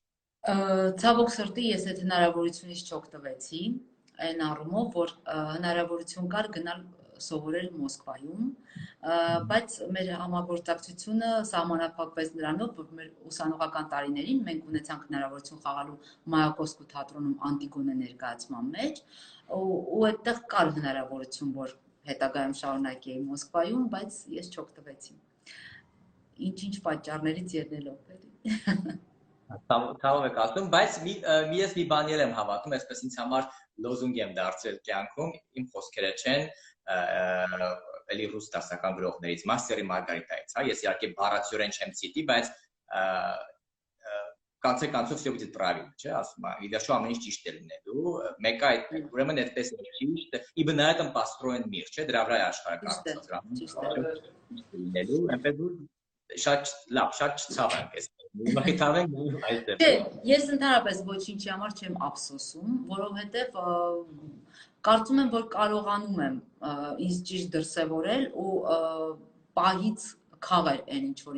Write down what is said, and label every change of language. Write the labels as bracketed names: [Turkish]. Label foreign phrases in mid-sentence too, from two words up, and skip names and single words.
[Armenian] Ցավոք սրտի ես այդ հնարավորությունից չօգտվեցի, այն առումով, որ հնարավորություն կար գնալ սովորել Մոսկվայում, բայց մեր համագործակցությունը սահմանափակվեց նրանով, որ մեր ուսանողական տարիներին մենք ունեցանք հնարավորություն խաղալու Մայակովսկու թատրոնում Անտիգոնե ներկայացման մեջ, ու այդտեղ կար հնարավորություն, որ հետագայում շարունակեի Մոսկվայում, բայց ես չօգտվեցի։ Ինչ-ինչ պատճառներից ելնելով էլի։ Ցավով եք ասում, բայց ես մի բան եմ հավատում, այսպես ինձ համար լոզունգ եմ դարձրել կյանքում, իմ խոսքերը չեն, էլի ռուս դասական գրողներից, Մաստերի Մարգարիտայից, հա, ես իհարկե բառացիորեն չեմ ցիտի, բայց [Russian] конце концов все будет правильно, [Armenian] չէ, ասում եմ, ի վերջո ամեն ինչ ճիշտ է լինելու, մեկը այդ, ուրեմն այդպես է ճիշտ, [Russian] ибо на этом построен мир, [Armenian] չէ, դրա վրա է աշխարհը կառուցված, լինելու, այնպես շատ լավ, շատ ցավ եմ ես։ Մխիթարենք այդտեղ։ Չէ, ես ընդհանրապես ոչինչի համար չեմ ափսոսում, որովհետև կարծում եմ, որ կարողանում եմ ինձ ճիշտ դրսևորել ու պահից քաղել այն ինչ որ